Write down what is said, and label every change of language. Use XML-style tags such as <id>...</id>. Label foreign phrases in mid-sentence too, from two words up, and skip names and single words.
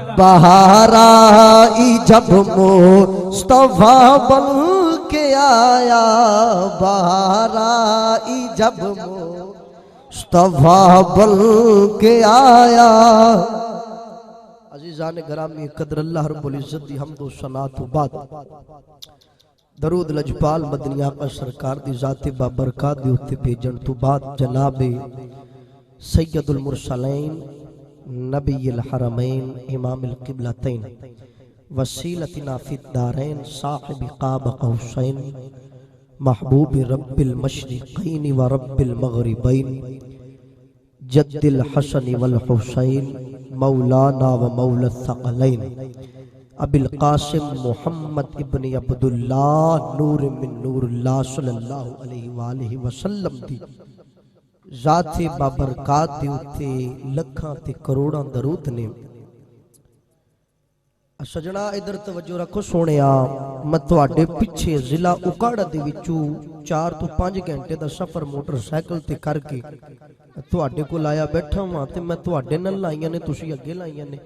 <ur>بہار آئی جب مصطفیٰ بن کے آیا بہار آئی جب مصطفیٰ بن کے آیا.</ur> <pa>عزیزان گرامی قدر</pa> <ar>الله رب العزة</ar> <pa>دی حمد و ثنا توں بعد درود لجپال مدنی آقا سرکار دی ذات بابرکت دے اتے بھیجن توں بعد جناب</pa> <ar>سيد المرسلين نبي الحرمين إمام القبلتين وسيلتنا في الدارين صاحب قاب قوسين محبوب رب المشرقين ورب المغربين جد الحسن والحسين مولانا ومولى الثقلين أبي القاسم محمد بن عبد الله نور من نور الله صلى الله عليه وسلم</ar> <pa>دی ذات بابرکات دے اتے لکھاں تے کروڑاں درود نے. سجنا ادھر توجہ رکھو سوہنیا، میں تہاڈے پچھے ضلع اوکاڑہ دے وچوں 4 توں 5 گھنٹے دا سفر موٹرسائیکل تے کر کے تہاڈے کول آیا بیٹھا ہاں تے میں تہاڈے نال لائیاں نے، تسیں اگے لائیاں نے.</pa>